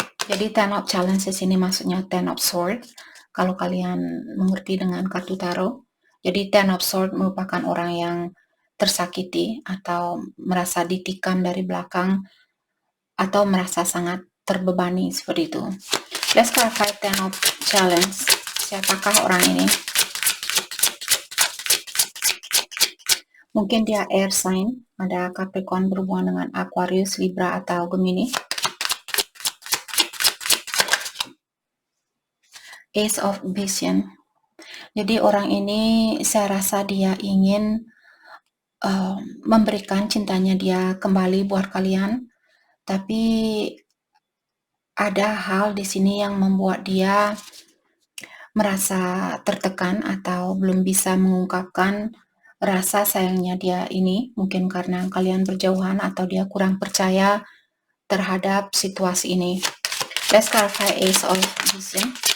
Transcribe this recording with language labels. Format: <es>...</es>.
<id>Jadi Ten of Challenge di sini maksudnya Ten of Sword. Kalau kalian mengerti dengan kartu tarot. Jadi Ten of Sword merupakan orang yang tersakiti atau merasa ditikam dari belakang atau merasa sangat terbebani seperti itu.</id> <en>Let's clarify Ten of Challenge.</en> <id>Siapakah orang ini? Mungkin dia air sign, ada Capricorn berhubungan dengan Aquarius, Libra, atau Gemini. Ace of Vision. Jadi orang ini saya rasa dia ingin memberikan cintanya dia kembali buat kalian, tapi ada hal di sini yang membuat dia merasa tertekan atau belum bisa mengungkapkan rasa sayangnya dia ini, mungkin karena kalian berjauhan atau dia kurang percaya terhadap situasi ini.</id> <en>Let's clarify Ace of Vision.</en>